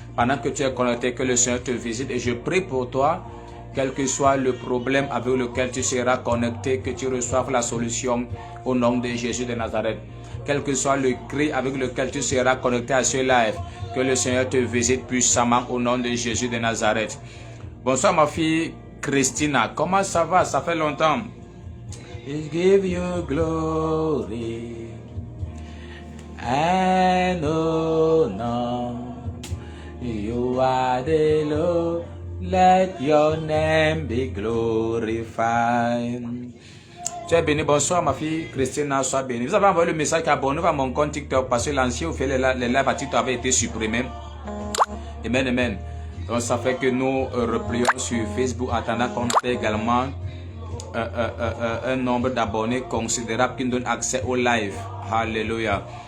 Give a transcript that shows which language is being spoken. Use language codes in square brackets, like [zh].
[fr] Pendant que tu es connecté, que le Seigneur te visite et je prie pour toi, quel que soit le problème avec lequel tu seras connecté, que tu reçoives la solution au nom de Jésus de Nazareth. Quel que soit le cri avec lequel tu seras connecté à ce live, que le Seigneur te visite puissamment au nom de Jésus de Nazareth. Bonsoir ma fille Christina, comment ça va? Ça fait longtemps. [en] I give you glory and honor. You are the Lord, let your name be glorified. [fr] Tu es béni, bonsoir ma fille Christina, sois bénie. Vous avez envoyé le message abonnez-vous à mon compte TikTok parce que l'ancien où fait les lives à TikTok avait été supprimé. Amen, amen. Donc ça fait que nous replions sur Facebook en attendant qu'on ait également un nombre d'abonnés considérable qui nous donne accès au live. Alléluia.